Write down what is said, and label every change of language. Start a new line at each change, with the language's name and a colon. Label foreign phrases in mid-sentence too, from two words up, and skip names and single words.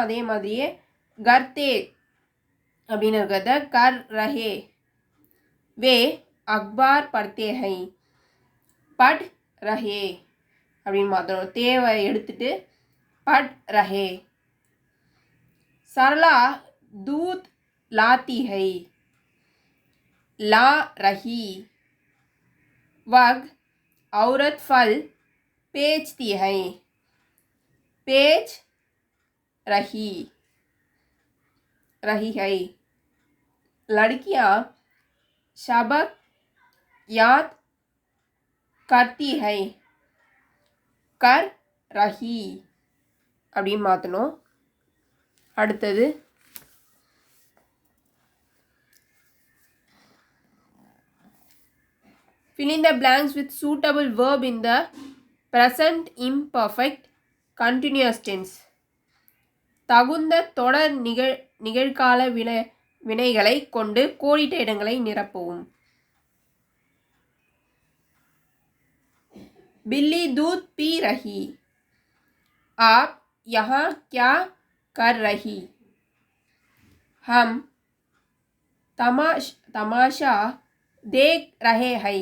Tamil: அதே மாதிரியே கர்த்தே அப்படின்னு இருக்கிறத
Hindi: कर रहे. वे अखबार पढ़ते हैं. पढ़ रहे
Tamil: அப்படின்னு மாற்றணும். தேவை எடுத்துட்டு
Hindi: पढ़ रहे. சரளா दूध लाती है. ला रही. वह औरत फल बेचती है. बेच रही है. लड़कियां सबक याद करती है. कर रही
Tamil: அப்படின்னு மாற்றணும். அடுத்தது
English: fill in the blanks with suitable verb in the present imperfect continuous tense.
Tamil: தகுந்த தொடர் நிகழ்கால வினைகளை கொண்டு கோடிட்ட இடங்களை நிரப்பவும்.
Hindi: बिल्ली दूध पी रही. आप यहाँ क्या कर रही. हम तमाशा देख रहे हैं.